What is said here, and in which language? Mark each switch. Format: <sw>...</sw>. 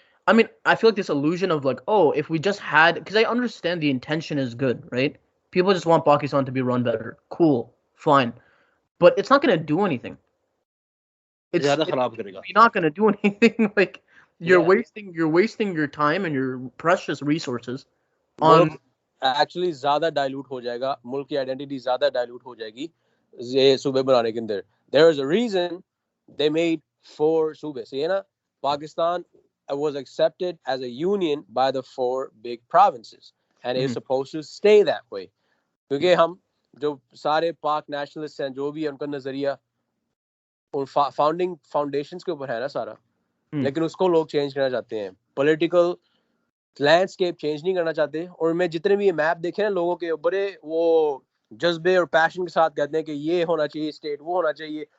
<en>I mean, I feel like this illusion of like, oh, if we just had, because I understand the intention is good, right? People just want Pakistan to be run better. Cool, fine, but it's not gonna do anything. You're not gonna do anything. Like you're wasting your time and your precious resources on.</en> <ur>Actually زیادہ dilute ہو جائے گا, ملک کی identity زیادہ dilute ہو جائے گی یہ صوبے بنانے کے اندر.</ur> <en>there is a reason they made 4 صوبے.</en> <ur>صحیح ہے نا,</ur> <en>Pakistan was accepted as a union by the 4 big provinces and is supposed to stay that way.</en> <ur>کیونکہ ہم جو سارے پاک نیشنلسٹ ہیں جو بھی ہے ان کا نظریہ ان فاؤنڈنگ فاؤنڈیشنز کے اوپر ہے نا سارا, لیکن اس کو لوگ چینج کرنا چاہتے ہیں, پولیٹیکل لینڈسکیپ چینج نہیں کرنا چاہتے. اور میں جتنے بھی یہ میپ دیکھے نا لوگوں کے بڑے وہ جذبے اور پیشن کے ساتھ کہتے ہیں کہ یہ ہونا چاہیے اسٹیٹ, وہ ہونا چاہیے.</ur>